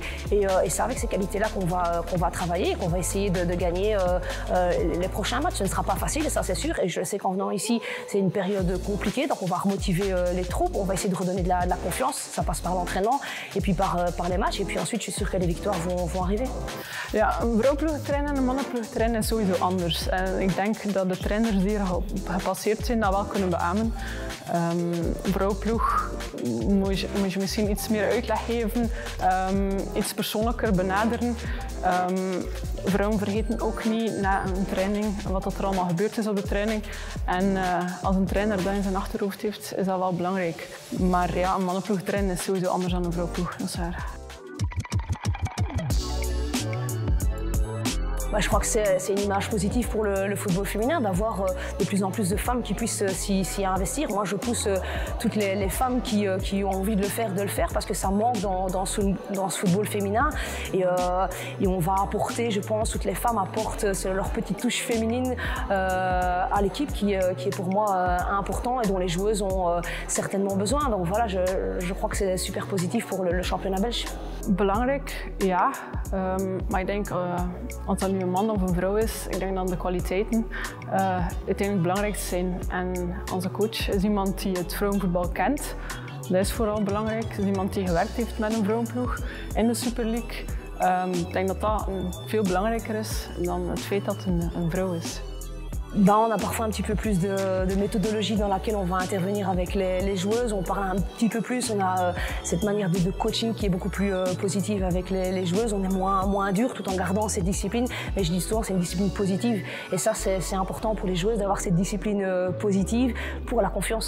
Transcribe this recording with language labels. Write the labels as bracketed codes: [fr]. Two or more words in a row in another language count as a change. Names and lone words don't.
[fr] Et c'est avec ces qualités-là qu'on va travailler et qu'on va essayer de gagner les prochains matchs. Ce ne sera pas facile, et ça c'est sûr. Et je sais qu'en venant ici, c'est une période compliquée. Donc on va remotiver les troupes, on va essayer de redonner de la confiance. Ça passe par l'entraînement et puis par les matchs. Et puis ensuite, je suis sûre que les victoires vont arriver. [nl] Ja, een vrouwenploegtrainer en een mannenploegtrainer is sowieso anders. En ik denk dat de trainers die hier gepasseerd zijn dat wel kunnen beamen. Vrouwenploeg moet je misschien iets meer uitleg geven, iets persoonlijker benaderen. Vrouwen vergeten ook niet na een training wat er allemaal gebeurd is op de training. En als een trainer dat in zijn achterhoofd heeft, is dat wel belangrijk. Maar ja, een mannenploegtrainer is sowieso anders dan een vrouwenploeg, dat is waar. [fr] Je crois que c'est une image positive pour le football féminin d'avoir de plus en plus de femmes qui puissent s'y investir. Moi, je pousse toutes les femmes qui ont envie de le faire parce que ça manque dans ce football féminin. Et on va apporter, je pense, toutes les femmes apportent leur petite touche féminine à l'équipe qui est pour moi important et dont les joueuses ont certainement besoin. Donc voilà, je crois que c'est super positif pour le championnat belge. [nl] Belangrijk, ja. Maar ik denk, als dat nu een man of een vrouw is, ik denk dat de kwaliteiten uiteindelijk belangrijk zijn. En onze coach is iemand die het vrouwenvoetbal kent. Dat is vooral belangrijk. Het is iemand die gewerkt heeft met een vrouwenploeg in de Super League. Ik denk dat dat veel belangrijker is dan het feit dat het een vrouw is. [fr] On a parfois un petit peu plus de méthodologie dans laquelle on va intervenir avec les joueuses. On parle un petit peu plus, on a cette manière de coaching qui est beaucoup plus positive avec les joueuses. On est moins dur tout en gardant cette discipline. Mais je dis souvent c'est une discipline positive. Et ça c'est important pour les joueuses d'avoir cette discipline positive pour la confiance.